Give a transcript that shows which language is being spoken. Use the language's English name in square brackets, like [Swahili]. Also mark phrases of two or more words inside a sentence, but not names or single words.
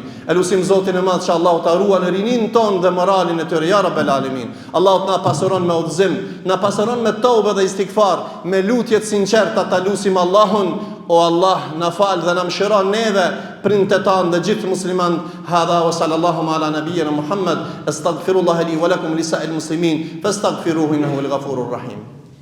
[Albanian] Elusim Zotin e Madh që Allahu ta ruan rinin ton dhe moralin e tyre [Arabic] يا رب العالمين. [Albanian] Allahu na pasuron me udhëzim, na pasuron me tobe dhe istighfar, me lutje të sinqerta, ta lutim Allahun. O Allah, na fal dhe na mëshiron neve, prindët tanë dhe gjithë musliman. [Arabic] هذا وصلى الله على نبينا محمد أستغفر الله لي ولكم لسائر المسلمين فاستغفروه إنه الغفور الرحيم.